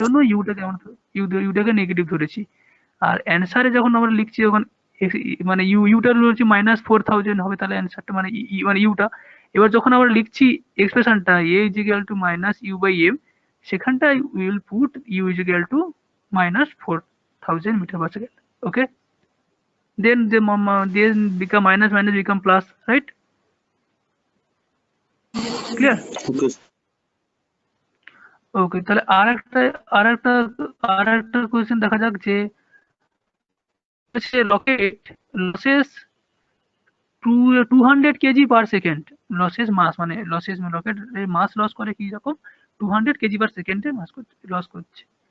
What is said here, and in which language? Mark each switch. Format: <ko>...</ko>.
<bn>জন্য ইউটাকে আমরা ইউটাকে নেগেটিভ ধরেছি। আর অ্যান্সারে যখন আমরা লিখছি, যখন মানে ইউটা হচ্ছে -4000 হবে, তাহলে অ্যান্সারটা মানে মানে ইউটা। এবার যখন আমরা লিখছি এক্সপ্রেশনটা এ is equal to minus you by M, সেখানটায় will put you is equal to -4000 metre per second.</bn> <en>Okay, then become minus minus become plus, right? Clear?</en> <bn>ওকে। ওকে, তাহলে আর একটা কোয়েশ্চেন দেখা যাক যে rocket losses 200 KG per second, losses মাস মানে losses rocket মাস loss করে কি রকম 200 কেজি পার সেকেন্ডে মাস লস করছে।</bn>